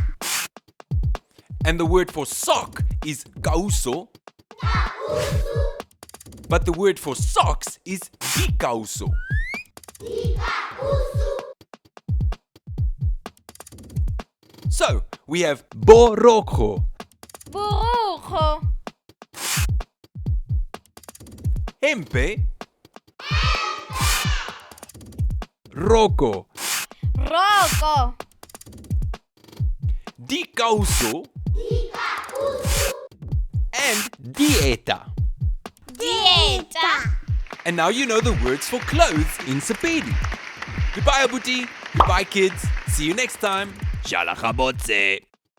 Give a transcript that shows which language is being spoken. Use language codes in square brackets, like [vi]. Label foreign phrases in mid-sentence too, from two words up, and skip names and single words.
[en] And the word for sock is kauso. But the word for socks is dikauso. So, we have borokgo, Borokgo. hempe, roko, Roko. dikauso, and dieta. Dieta. And now you know the words for clothes in Sepedi. Goodbye, Abuti. Goodbye, kids. See you next time. [nso] Shalachabotse.